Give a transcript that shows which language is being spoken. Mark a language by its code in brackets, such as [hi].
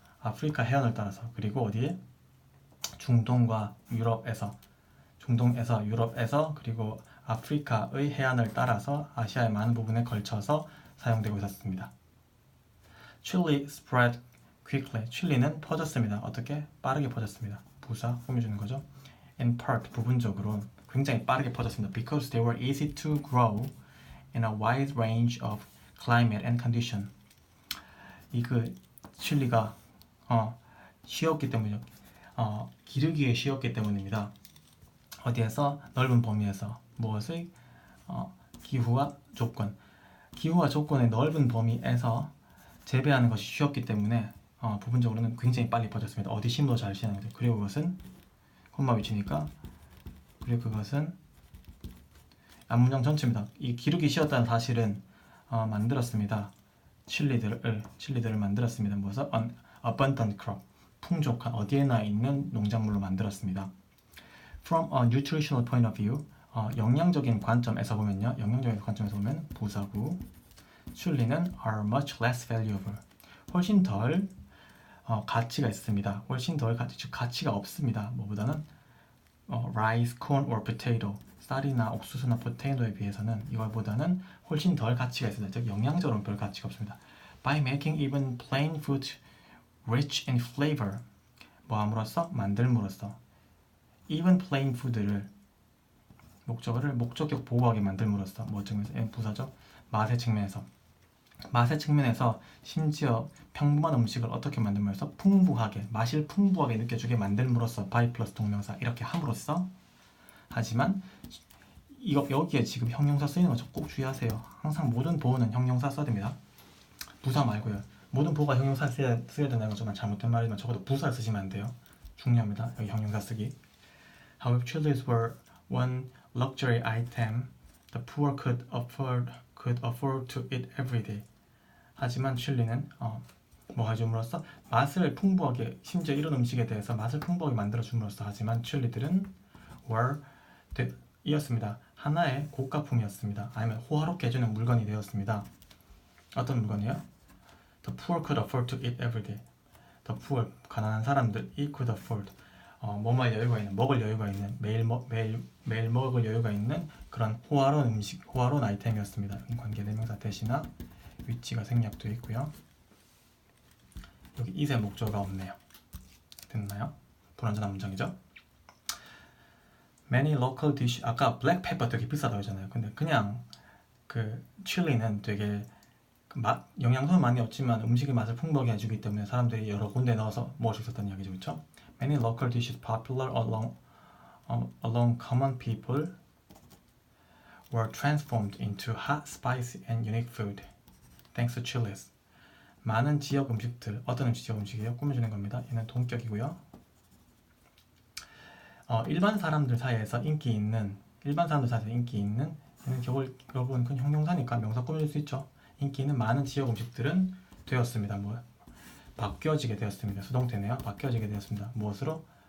[ko] 아프리카 해안을 따라서. 그리고 어디에? 중동에서 유럽에서 그리고 아프리카의 해안을 따라서 아시아의 많은 부분에 걸쳐서 사용되고 있었습니다. [en] Chili spread quickly. [ko] 칠리는 퍼졌습니다. 어떻게? 빠르게 퍼졌습니다. 부사 꾸며주는 거죠. In part, 부분적으로 굉장히 빠르게 퍼졌습니다. [en] Because they were easy to grow in a wide range of climate and condition. [ko] 칠리가 쉬웠기 때문이죠. 기르기에 쉬웠기 때문입니다. 어디에서? 넓은 범위에서 무엇의? 기후와 조건. 기후와 조건의 넓은 범위에서 재배하는 것이 쉬웠기 때문에 부분적으로는 굉장히 빨리 퍼졌습니다. 어디 심도 잘 시는 거죠. 그리고 그것은 콤마 위치니까 그리고 그것은 앞문장 전체입니다. 이 기르기 쉬웠다는 사실은 만들었습니다. 칠리들을 만들었습니다. 무엇을? [en] abundant crop, [ko] 풍족한 어디에나 있는 농작물로 만들었습니다. [en] From a nutritional point of view, [ko] 영양적인 관점에서 보면요. 영양적인 관점에서 보면 부사구 칠리는 [en] are much less valuable, [ko] 훨씬 덜 가치가 있습니다. 훨씬 덜 즉 가치가 없습니다. 뭐보다는 [en] rice, corn or potato, [ko] 쌀이나 옥수수나 포테이토에 비해서는 이걸보다는 훨씬 덜 가치가 있습니다. 즉 영양적으로는 별 가치가 없습니다. [en] By making even plain food rich in flavor, [ko] 뭐 함으로써? 만들므로써. [en] even plain food [ko] 를 목적격 보호하게 만들므로써 뭐 측면에서? 부사죠. 맛의 측면에서 심지어 평범한 음식을 어떻게 만들면서 풍부하게 맛을 풍부하게 느껴주게 만들므로써 by 플러스 동명사 이렇게 함으로써. 하지만 여기에 지금 형용사 쓰이는 거 꼭 주의하세요. 항상 모든 보호는 형용사 써야 됩니다. 부사 말고요. 모든 보호가 형용사 써야 된다는 건 정말 잘못된 말이지만 적어도 부사 쓰시면 안 돼요. 중요합니다. 여기 형용사 쓰기. [en] However, chilies were one luxury item the poor could afford to eat every day. [ko] 하지만 칠리는 뭐 해줌으로써? 맛을 풍부하게, 심지어 이런 음식에 대해서 맛을 풍부하게 만들어줌으로써. 하지만 칠리들은 were 이었습니다. 하나의 고가품이었습니다. 아니면 호화롭게 해주는 물건이 되었습니다. 어떤 물건이요? [en] The poor could afford to eat every day. The poor, [ko] 가난한 사람들이 [en] could afford, [ko] 뭐할 여유가 있는, 먹을 여유가 있는, 매일 먹을 여유가 있는 그런 호화로운 음식, 호화로운 아이템이었습니다. 관계대명사 대시나 위치가 생략되어 있고요. 여기 이세 목조가 없네요. 됐나요? 불완전한 문장이죠. [en] Many local dish, [ko] 아까 블랙 페퍼 되게 비싸다고 했잖아요. 근데 그냥 그 칠리는 되게 영양소는 많이 없지만 음식의 맛을 풍부하게 해주기 때문에 사람들이 여러 군데 넣어서 먹을 수 있었다는 이야기죠. 그렇죠? [en] Many local dishes popular among common people were transformed into hot, spicy and unique food thanks to chilies. [ko] 많은 지역 음식들, 어떤 지역 음식이에요? 꾸며주는 겁니다. 얘는 동격이고요. 일반 사람들 사이에서 인기 있는, 얘는 결국은 큰 형용사니까 명사 꾸며줄 수 있죠. 인기 있는 많은 지역 음식들은 되었습니다. 바뀌어지게 되었습니다. 수동태네요. 바뀌어지게 되었습니다. 무엇으로?